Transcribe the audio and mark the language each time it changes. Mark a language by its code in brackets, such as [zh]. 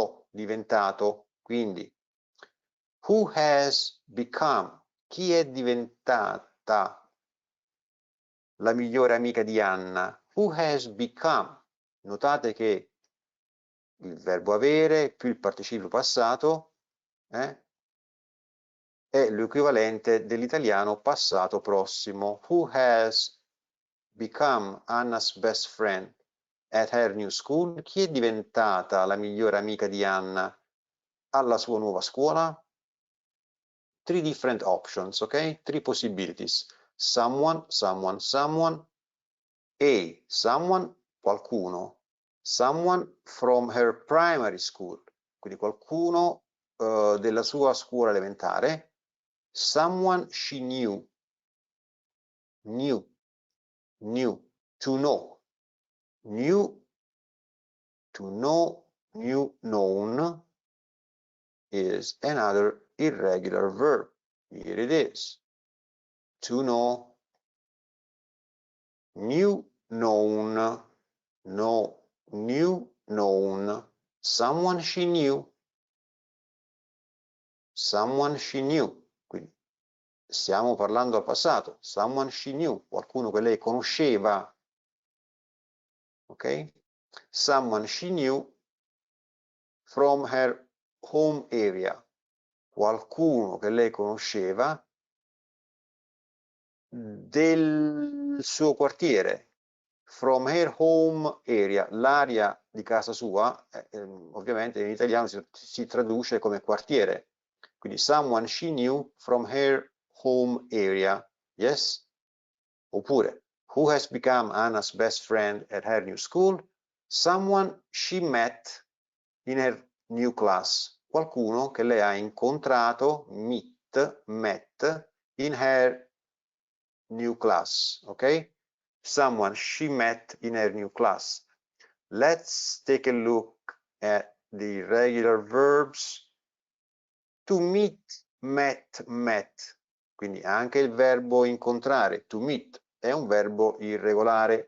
[it] diventato, quindi [en] who has become, [it] chi è diventata la migliore amica di Anna? [en] Who has become? [it] Notate che il verbo avere più il participio passato è l'equivalente dell'italiano passato prossimo. [en] Who has become Anna's best friend at her new school? [it] Chi è diventata la migliore amica di Anna alla sua nuova scuola? [en] Three different options, ok? Three possibilities. Someone, someone, someone. A. Someone, qualcuno. Someone from her primary school. [it] Quindi qualcuno della sua scuola elementare. [en] Someone she knew. Knew. To know. Knew. To know. Knew. Known is another irregular verb. Here it is. To know. Knew. Known. Know. Knew. Known. Someone she knew. Someone she knew. [it] Quindi stiamo parlando al passato. [en] Someone she knew. [it] Qualcuno che lei conosceva. Ok? [en] Someone she knew from her home area. [it] Qualcuno che lei conosceva del suo quartiere. [en] From her home area. [it] L'area di casa sua, ovviamente in italiano si traduce come quartiere. [en] Quindi someone she knew from her home area. Yes? Oppure, who has become Anna's best friend at her new school? Someone she met in her new class. [it] Qualcuno che lei ha incontrato, met, [en] in her new class. Ok? Someone she met in her new class. Let's take a look at the irregular verbs. To meet, met. [it] Quindi anche il verbo incontrare, [en] to meet, [it] è un verbo irregolare.